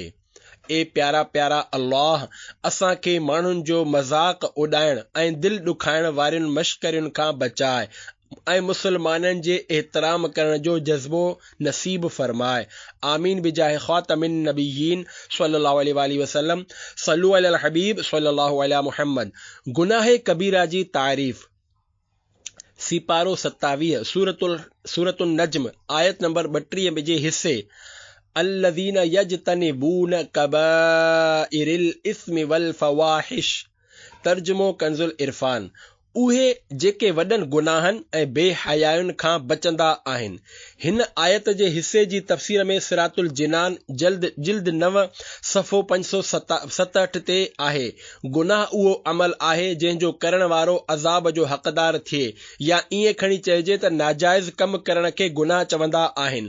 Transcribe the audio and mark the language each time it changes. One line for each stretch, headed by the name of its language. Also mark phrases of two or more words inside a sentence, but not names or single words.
Sindhi: ए प्यारा प्यारा अल्लाह असांखे माण्हुनि जो मज़ाक उॾाइण ऐं दिलि ॾुखाइण वारियुनि मश्करियुनि खां बचाए। ऐं मुसलमाननि जे एहतराम करण जो जज़्बो नसीब फरमाए।
Arabic: آمين بجاه خاتم النبيين صلى الله عليه وسلم. صلوا على الحبيب صلى الله عليه محمد.
Sindhi: गुनाह कबीरा जी तारीफ़। सिपारो 27 सूरतुल नज्म आयत नंबर 32 जे हिस्से
Arabic: الذين يجتنبون كبائر الإثم والفواحش.
Sindhi: तर्जुमो कंजुल इरफान। उहे जेके वॾनि गुनाहनि ऐं बेहयायुनि खां बचंदा आहिनि। हिन आयत जे हिस्से जी तफ़सीर में सिरातुल जिनान जिल्द 9 सफ़ो 567 ते आहे। गुनाह उहो अमल आहे जंहिंजो करण वारो अज़ाब जो हक़दार थिए, या ईअं खणी चइजे त नाजाइज़ कम करण खे गुनाह चवंदा आहिनि।